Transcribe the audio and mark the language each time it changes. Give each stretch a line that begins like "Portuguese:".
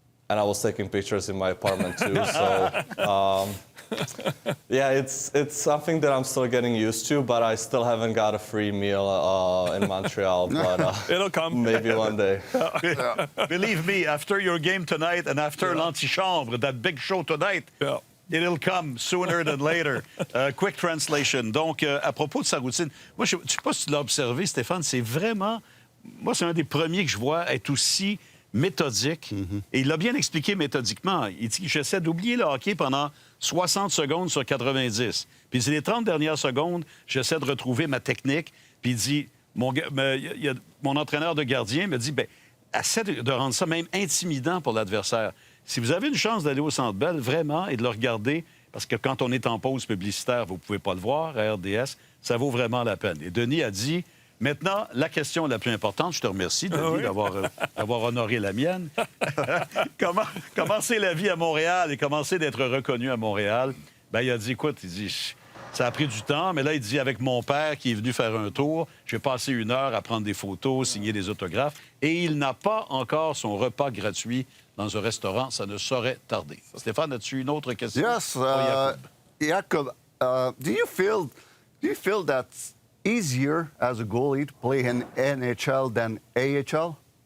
English: And I was taking pictures in my apartment too. So yeah, it's something that I'm still getting used to, but I still haven't got a free meal in Montreal. But it'll come. Maybe one day. Believe me, after your game tonight and after l'antichambre, that big show tonight, it'll come sooner than later. Quick translation.
French: Donc, à propos de sa routine, moi, je ne sais pas si tu l'as observé, Stéphane, c'est vraiment... Moi, c'est un des premiers que je vois être aussi méthodique. Et il l'a bien expliqué méthodiquement. Il dit, j'essaie d'oublier le hockey pendant 60 secondes sur 90. Puis les 30 dernières secondes, j'essaie de retrouver ma technique. Puis il dit, mon entraîneur de gardien me dit, essaie de rendre ça même intimidant pour l'adversaire. Si vous avez une chance d'aller au Centre Bell, vraiment, et de le regarder, parce que quand on est en pause publicitaire, vous ne pouvez pas le voir à RDS, ça vaut vraiment la peine. Et Denis a dit... Maintenant, la question la plus importante, je te remercie, Denis, d'avoir honoré la mienne. Comment c'est la vie à Montréal et comment c'est d'être reconnu à Montréal? Il a dit, écoute, Ça a pris du temps, mais là, il dit, avec mon père qui est venu faire un tour, j'ai passé 1 heure à prendre des photos, signer des autographes, et il n'a pas encore son repas gratuit dans un restaurant. Ça ne saurait tarder. Stéphane, as-tu une autre question?
English: Yes,
French: pour Jakub?
English: Jakub, do you feel that's easier as a goalie to play in NHL than AHL?